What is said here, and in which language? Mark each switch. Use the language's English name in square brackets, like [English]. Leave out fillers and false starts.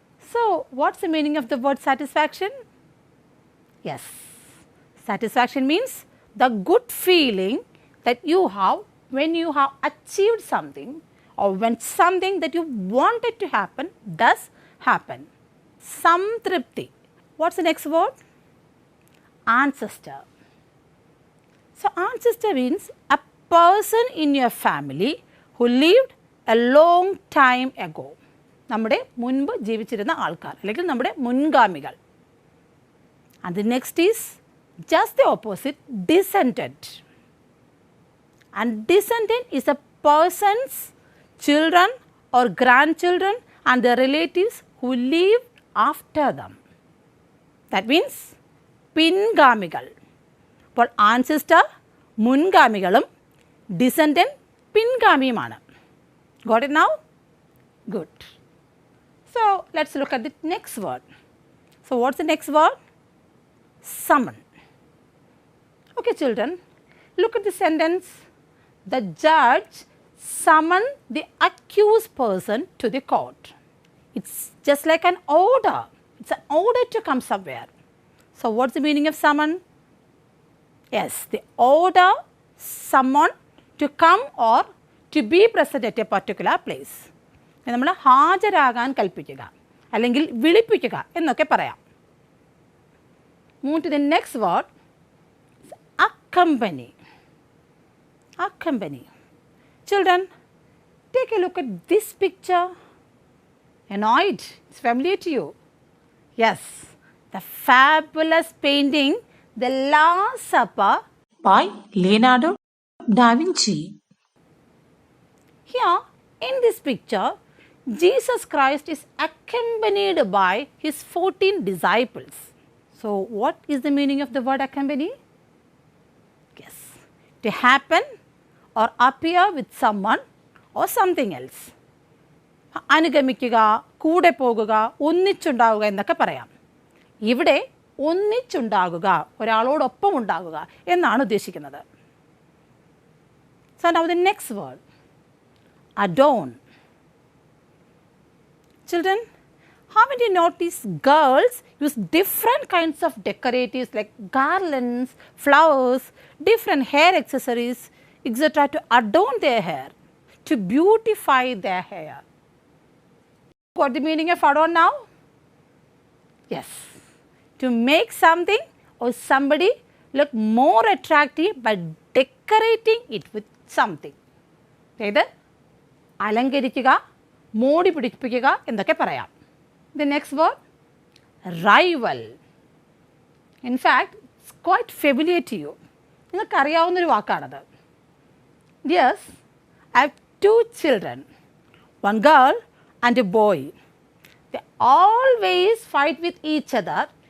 [English] So, what's the meaning of the word satisfaction? Yes, satisfaction means the good feeling that you have when you have achieved something or when something that you wanted to happen does happen. Samtripti. What's the next word? Ancestor. So, ancestor means a person in your family who lived a long time ago. [Malayalam] നമ്മുടെ മുൻപ് ജീവിച്ചിരുന്ന ആൾക്കാർ അല്ലെങ്കിൽ നമ്മുടെ മുൻഗാമികൾ. [English] And the next is just the opposite, descendant. And descendant is a person's children or grandchildren and their relatives who lived after them. That means പിൻഗാമികൾ. [Malayalam] അപ്പോൾ ancestor മുൻഗാമികളും descendant പിൻഗാമിയുമാണ്. [English] Got it now? Good. So, let's look at the next word. So, what's the next word? Summon. Okay, children, look at the sentence. The judge summoned the accused person to the court. It's just like an order. It's an order to come somewhere. So, what's the meaning of summon? Yes, the order someone to come or to be present at a particular place. [Malayalam] നമ്മൾ ഹാജരാകാൻ കൽപ്പിക്കുക അല്ലെങ്കിൽ വിളിപ്പിക്കുക എന്നൊക്കെ പറയാം. [English] Move to the next word. Accompany. Accompany. Children, take a look at this picture. You know it. It's familiar to you. Yes, the fabulous painting, The Last Supper by Leonardo da Vinci. Here, in this picture, Jesus Christ is accompanied by his 14 disciples. So, what is the meaning of the word accompany? Yes, to happen or appear with someone or something else. [Malayalam] അനുഗമിക്കുക, കൂടെ പോകുക, ഒന്നിച്ചുണ്ടാവുക എന്നൊക്കെ പറയാം. ഇവിടെ ഒന്നിച്ചുണ്ടാകുക, ഒരാളോടൊപ്പം ഉണ്ടാകുക എന്നാണ് ഉദ്ദേശിക്കുന്നത്. [English] So, now the next word, adorn. Children, haven't you noticed girls use different kinds of decoratives like garlands, flowers, different hair accessories, etc. to adorn their hair, to beautify their hair. Got the meaning of adorn now? Yes, to make something or somebody look more attractive by decorating it with something. [Malayalam] അതായത് അലങ്കരിക്കുക, മോടി പിടിപ്പിക്കുക എന്നൊക്കെ പറയാം. [English] The next word, rival. In fact, it's quite familiar to you. [Malayalam] നിങ്ങൾക്കറിയാവുന്നൊരു വാക്കാണത്. [English] Yes, I have 2 children, one girl and a boy. They always fight with each other